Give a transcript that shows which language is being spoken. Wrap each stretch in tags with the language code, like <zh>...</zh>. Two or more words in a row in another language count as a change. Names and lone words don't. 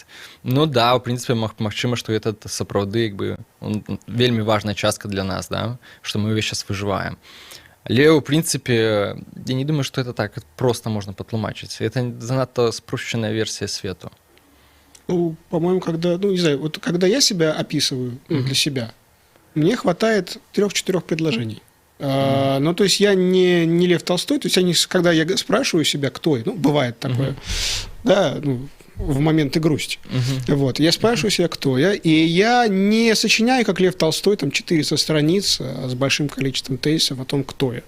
<be>Ну да, у прынцыпе, магчыма, што гэта сапраўды як бы вельмі важная частка для нас, да? Што мы ўвесь час выжываем. Але ў прынцыпе, я не думаю, што это так проста можна патлумачыць. Это занадта спрошчаная версія свету.</be> <ru>Ну, по-моему, когда, ну, не знаю, вот когда я себя описываю для себя, мне хватает 3-4 предложений. Ну, то есть я не Лев Толстой, то есть когда я спрашиваю себя, кто я, ну, бывает такое, да, ну, в моменты грусти. Вот, я спрашиваю себя, кто я, и я не сочиняю, как Лев Толстой, там, 400 страниц с большим количеством тезисов о том, кто я.</ru>